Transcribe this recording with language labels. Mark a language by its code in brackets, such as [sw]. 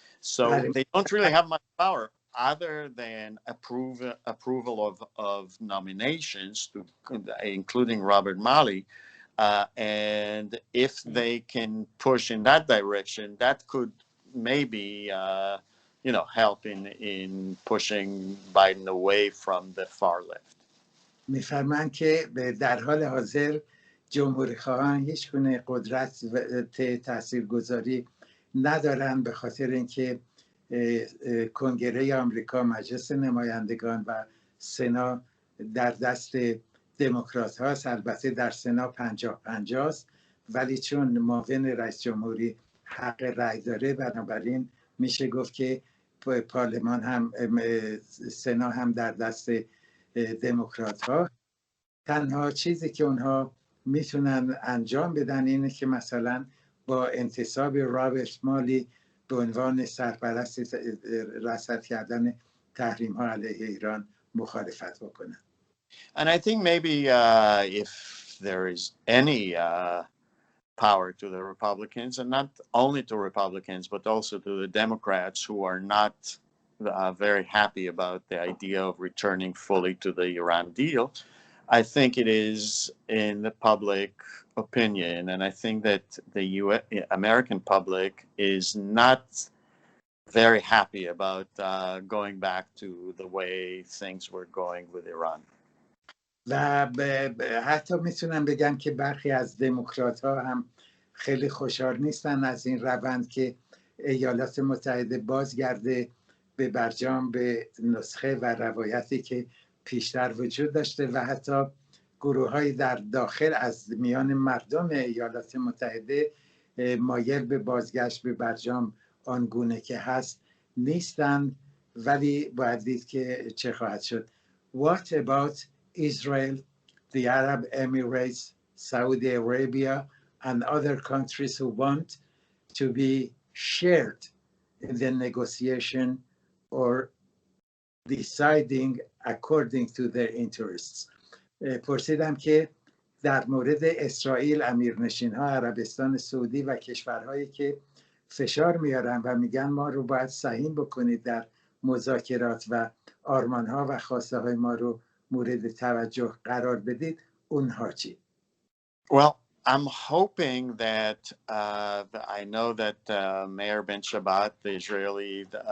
[en] So they don't really have much power other than approval of nominations, including Robert Malley. And if they can push in that direction, that could maybe help in pushing Biden away from the far left. [fa] میفرمایند که در حال حاضر جمهوری خواهان هیچ گونه قدرت تاثیرگذاری ندارند، به خاطر اینکه کنگره آمریکا، مجلس نمایندگان و سنا در دست دموکرات هاست. البته در سنا 50-50 است، ولی چون معاون رئیس جمهوری حق رأی داره، بنابراین میشه گفت که پارلمان هم سنا هم در دست دموکرات ها. تنها چیزی که اونها میتونن انجام بدن اینه که مثلا با انتصاب رابرت مالی به عنوان سرپرست رصد کردن تحریم ها علیه ایران مخالفت بکنن. [en] And I think maybe if there is any power to the Republicans, and not only to Republicans, but also to the Democrats who are not very happy about the idea of returning fully to the Iran deal, I think it is in the public opinion, and I think that the American public is not very happy about going back to the way things were going with Iran. [fa] و حتی میتونم بگم که برخی از دموکرات ها هم خیلی خوشحال نیستن از این روند که ایالات متحده بازگرده به برجام، به نسخه و روایتی که پیشتر وجود داشته و حتی گروه‌هایی در داخل از میان مردم ایالات متحده مایل به بازگشت به برجام آنگونه که هست نیستند، ولی باید دید که چه خواهد شد. [en] What about Israel, the Arab Emirates, Saudi Arabia and other countries who want to be shared in the negotiation or deciding according to their interests. [fa] پرسیدم که در مورد اسرائیل، امیرنشین ها، عربستان سعودی و کشورهایی که فشار میارن و میگن ما رو باید سهیم بکنید در مذاکرات و آرمان ها و خواسته های ما رو مورد توجه قرار بدید، اونها چی؟ [en] Well, I'm hoping that I know that Meir Ben Shabbat, the Israeli